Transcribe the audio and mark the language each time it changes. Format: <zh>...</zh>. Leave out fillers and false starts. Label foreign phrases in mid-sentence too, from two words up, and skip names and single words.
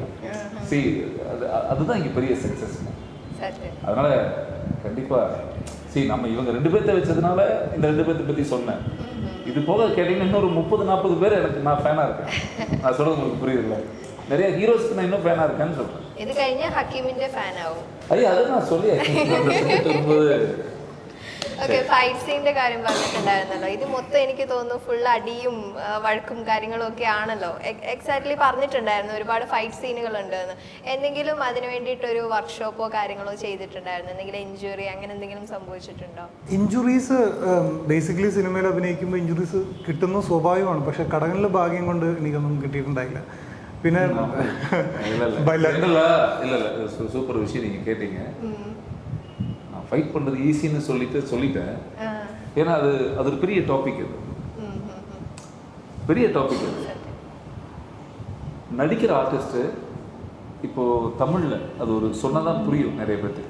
<ta>அதுதான் இங்கே பெரிய சக்ஸஸ். அதனால் கண்டிப்பாக நம்ம இவங்க ரெண்டு பேர்த்த வச்சதுனால இந்த ரெண்டு பேர்த்த பற்றி சொன்னேன். இது போக கேட்டிங்கன்னா இன்னொரு 30-40 பேர் எனக்கு நான் ஃபேனாக இருக்கேன். நான் சொல்கிறது உங்களுக்கு புரியுதுல்ல? நிறைய ஹீரோஸ்க்கு நான் இன்னும் ஃபேனாக இருக்கேன்னு சொல்கிறேன்.</ta> <ml>இது കഴിഞ്ഞാൽ ഹക്കീമിന്റെ ഫാൻ ആവും.</ml> <ta>ஐயா அதை நான் சொல்லி</ta> <ml>ഓക്കെ, ഫൈറ്റ് സീനിന്റെ കാര്യം പറഞ്ഞിട്ടുണ്ടായിരുന്നല്ലോ. ഇത് മൊത്തം എനിക്ക് തോന്നുന്നു ഫുൾ അടിയും വഴക്കും കാര്യങ്ങളും ഒക്കെ ആണല്ലോ. എക്സാക്ട്ലി പറഞ്ഞിട്ടുണ്ടായിരുന്നു ഒരുപാട് ഫൈറ്റ് സീനുകൾ ഉണ്ടെന്ന്. എന്തെങ്കിലും അതിന് വേണ്ടിയിട്ടൊരു വർക്ക്ഷോപ്പോ കാര്യങ്ങളോ ചെയ്തിട്ടുണ്ടായിരുന്നു? എന്തെങ്കിലും ഇഞ്ചുറി അങ്ങനെ എന്തെങ്കിലും സംഭവിച്ചിട്ടുണ്ടോ? ഇഞ്ചുറീസ് ബേസിക്കലി സിനിമയിൽ അഭിനയിക്കുമ്പോൾ ഇഞ്ചുറീസ് കിട്ടുന്നത് സ്വാഭാവികമാണ്. പക്ഷെ കടകളിലെ ഭാഗ്യം കൊണ്ട് എനിക്കൊന്നും കിട്ടിയിട്ടുണ്ടായില്ല. പിന്നെ</ml> <ta>சூப்பர் விஷயம் நீங்கள் கேட்டீங்க. நான் ஃபைட் பண்ணுறது ஈஸின்னு சொல்லிட்டேன். ஏன்னா அது ஒரு பெரிய டாபிக். அது பெரிய டாபிக். அது நடிக்கிற ஆர்டிஸ்ட்டு இப்போது தமிழில் அது ஒரு சொன்னதான் புரியும் நிறைய பேர்த்துக்கு.</ta>